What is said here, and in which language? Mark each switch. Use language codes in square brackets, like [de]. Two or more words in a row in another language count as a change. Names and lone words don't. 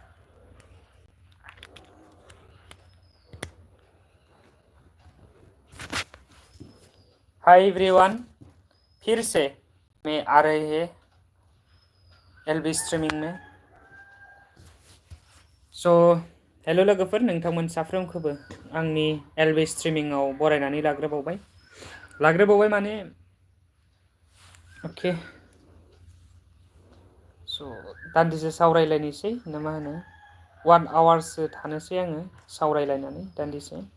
[en] Hi everyone, [hi] फिर से मैं आ रहे हैं एलबी स्ट्रीमिंग में। [brx] सो हेलो लोगोफोर, नोंथांमोन साफ्रोमखौबो आंनि एलबी स्ट्रीमिंआव बरायनानै लाग्रोबावबाय माने ओके। स' दान्दिसे सावरायलायनोसै ना मा होनो, 1 आवारसो थानोसै आङो सावरायलायनानै दान्दिसे।